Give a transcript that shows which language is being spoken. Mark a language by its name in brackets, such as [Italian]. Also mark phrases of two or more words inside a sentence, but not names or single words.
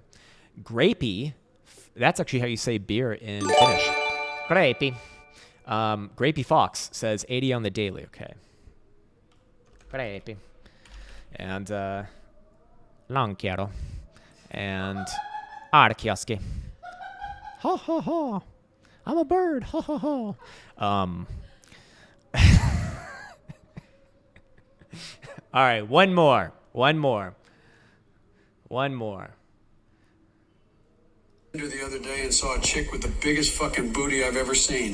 [English] Grapey, that's actually how you say beer in Finnish. Grapey. Grapey Fox says 80 on the daily. Okay. Grapey. And Lankiero. And Arkioski. Ha ha ha. I'm a bird. Ha ha ha. All right, one more. The other day and saw a chick with the biggest fucking booty I've ever seen.